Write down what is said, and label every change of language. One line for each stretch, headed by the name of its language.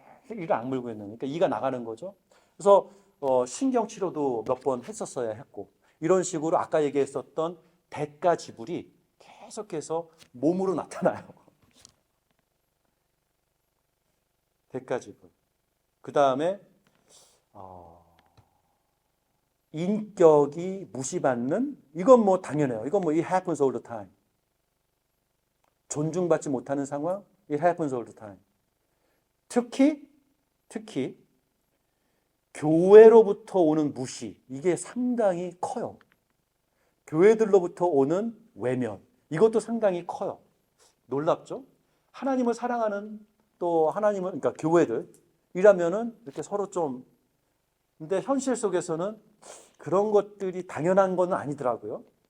Korean: 이를 악물고 있는, 그러니까 이가 나가는 거죠. 그래서 신경 치료도 몇 번 했었어야 했고, 이런 식으로 아까 얘기했었던 대가 지불이 계속해서 몸으로 나타나요. 대가 지불. 그 다음에 인격이 무시받는, 이건 뭐 당연해요. 이건 뭐
English: it happens all the time.
Korean: 존중받지 못하는 상황, it happens all the time. 특히 교회로부터 오는 무시, 이게 상당히 커요. 교회들로부터 오는 외면, 이것도 상당히 커요. 놀랍죠? 하나님을 사랑하는, 또 하나님을, 그러니까 교회들이라면은 이렇게 서로 좀, 근데 현실 속에서는 그런 것들이 당연한 건 아니더라고요.